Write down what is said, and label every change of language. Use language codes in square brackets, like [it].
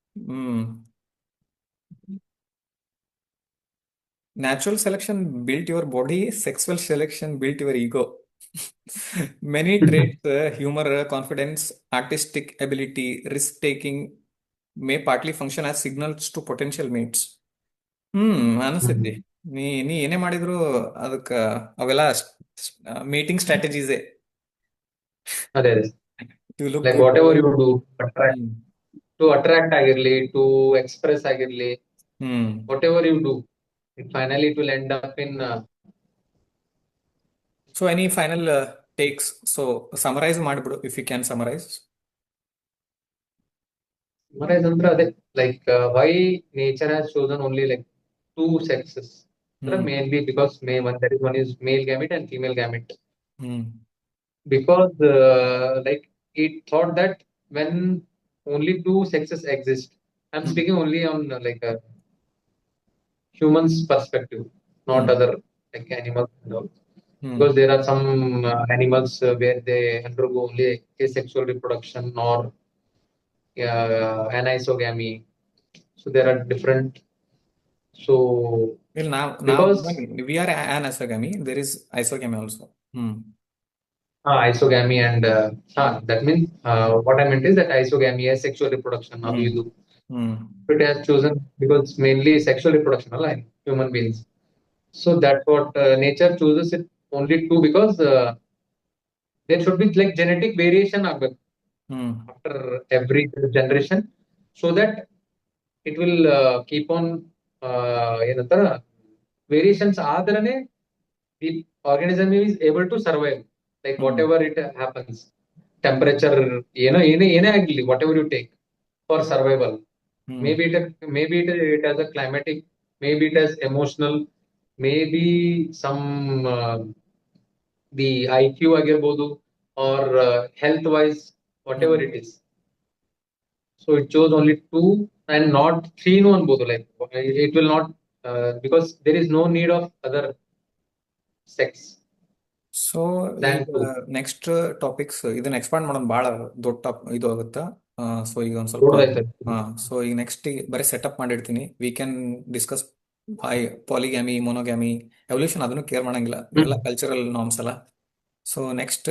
[en] Hmm Natural selection built your body, sexual selection built your ego. Many traits, humor, confidence, artistic ability, risk taking, may partly function as signals to potential mates. [kn] ಅನಿಸ್ತೈತಿ. Hmm. ನೀ ನೀ ಏನೇ ಮಾಡಿದ್ರು ಅದಕ್ಕ ಅವೆಲ್ಲ meeting ಸ್ಟ್ರಾಟಜೀಸೇ. ಅದೇ ಅದೇ. [en] To look Like good. whatever you do, hmm to attract ಆಗಿರ್ಲಿ, to express ಆಗಿರ್ಲಿ, hmm whatever you do, finally it will end up in so any final takes? So summarize ಮಾಡಿಬಿಡು, if you can summarize. summarize [kn] ಅಂದ್ರೆ ಅದೇ, [en] like why nature has chosen only like two sexes. ಅಂದ್ರೆ hmm mainly because one is male gamete and female gamete. Hmm Because like it thought that when only two sexes exist, I'm hmm speaking only on like a human's perspective, not hmm other like animals and all. Hmm Because there are some animals where they undergo only asexual reproduction or anisogamy. So there are different. So [kn] ಇಲ್ಲಿ ನಾವು [en] because we are on isogamy, there is isogamy also. Hmm isogamy and that means what I meant is that isogamy is sexual reproduction. Now hmm you do. Hmm It has chosen because it's mainly sexual reproduction, like human beings. So that's what nature chooses it only two because there should be like genetic variation hmm after every generation, so that it will keep on [kn] ಏನಂತಾರ [en] variations [kn] ಆದ್ರನೆ [en] the organism is able to survive, like hmm whatever it happens, temperature, [kn] ಏನೇ ಆಗಲಿ, [en] whatever you take for survival. Hmm Maybe it has a climatic, maybe it has emotional, maybe some the IQ ಆಗಿರ್ಬೋದು, or health wise, whatever hmm it is. So it chose only two and not three no ಅನ್ಬೋದು, like it will not because there is no need of other sex so than [kn] ಈಗ [en] two. [kn] Next topics ಇದನ್ನ expand ಮಾಡೋದು ಭಾಳ ದೊಡ್ಡ ಇದು ಆಗುತ್ತಾ. So ಈಗ ಒಂದು ಸ್ವಲ್ಪ ದೊಡ್ಡದಾಯ್ತು. ಸೊ ಈಗ ನೆಕ್ಸ್ಟ್ ಬರೀ ಸೆಟಪ್ ಮಾಡಿರ್ತೀನಿ. [en] we can discuss polygamy, monogamy, evolution [kn] ಅದನ್ನು ಕೇರ್ ಮಾಡಂಗಿಲ್ಲ, ಹ್ಮ್ ಇವೆಲ್ಲ ಕಲ್ಚರಲ್ ನಾರ್ಮ್ಸ್ ಅಲ್ಲ. So next